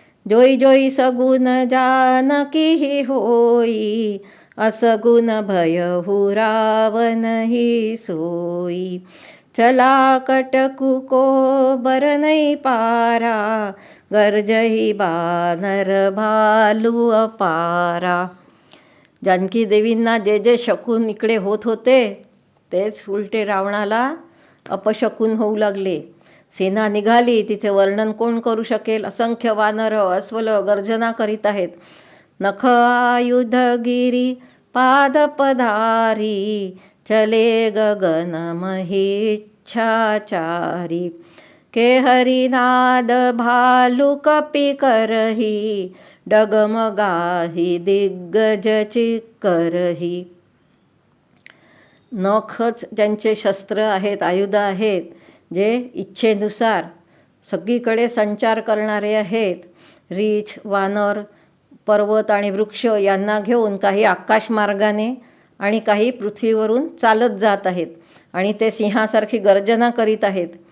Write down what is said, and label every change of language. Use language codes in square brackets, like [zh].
[awa] जोई जोई सगुन जानकी होई, असगुन भयहु रावण ही सोई, चला कटकु को बर नहीं पारा, गर्जही बानर भालू अपारा. [mr] जानकी देवींना जे जे शकून इकडे होत होते तेच उलटे रावणाला अपशकून होऊ लागले. सेना निघाली, तिचे वर्णन कोण करू शकेल. असंख्य वानर अस्वल गर्जना करीत आहेत. [awa] नख आयुधगिरी पाद पधारी, चले गगन महीच्छाचारी, के हरिनाद भालू कपि करही, डगमगाही दिग्गज चिक्करही. [mr] नखच ज्यांचे शस्त्र आहेत, आयुध आहेत, जे इच्छेनुसार सगळीकडे संचार करणारे आहेत. रीछ, वानर, पर्वत आणि वृक्ष यांना घेऊन काही आकाशमार्गाने आणि काही पृथ्वीवरून चालत जात आहेत आणि ते सिंहासारखी गर्जना करीत आहेत.